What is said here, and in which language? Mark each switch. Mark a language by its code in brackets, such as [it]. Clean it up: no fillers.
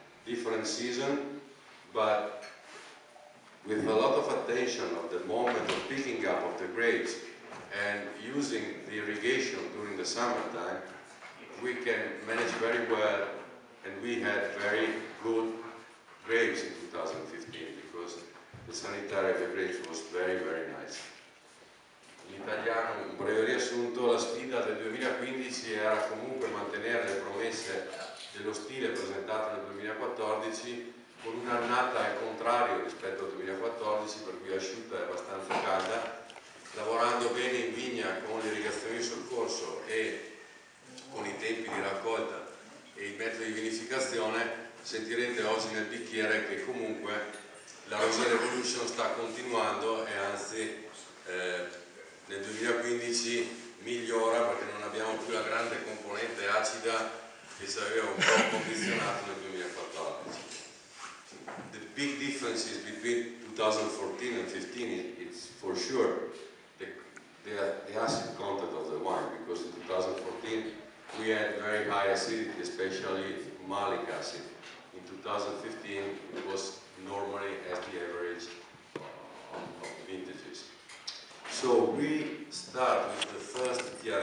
[en] Different season, but with a lot of attention of the moment of picking up of the grapes, and using the irrigation during the summertime, we can manage very well, and we had very good grapes in 2015 because the sanitary of the grapes was very, very nice. [it] In italiano, un breve riassunto, la sfida del 2015 era comunque mantenere le promesse dello stile presentato nel 2014 con un'annata al contrario rispetto al 2014, per cui asciutta e abbastanza calda, lavorando bene in vigna con le irrigazioni sul corso e con i tempi di raccolta e i metodi di vinificazione. Sentirete oggi nel bicchiere che comunque la Rosé Revolution sta continuando e anzi nel 2015 migliora perché non abbiamo più la grande componente acida che ci aveva un po' condizionato nel 2014. [en] The big differences between 2014 and 2015 is for sure the acid content of the wine, because in 2014 we had very high acidity, especially malic acid. In 2015 it was normally at the average of vintages. So we start with the first